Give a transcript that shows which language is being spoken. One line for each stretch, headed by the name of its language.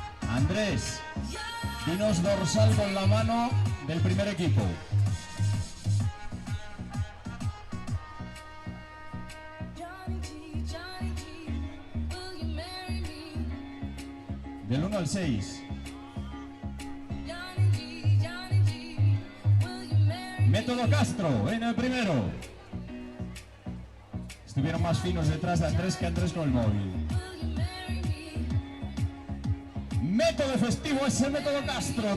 Spanish: Andrés, dinos dorsal con la mano del primer equipo.
English: Johnny G, Johnny G, will you marry me?
Spanish: Del 1 al 6.
English: Johnny G, Johnny G, will you marry me?
Spanish: Método Castro en el primero. Estuvieron más finos detrás de Andrés que Andrés con el móvil.
English: Will you marry me?
Spanish: Método festivo es el método Castro.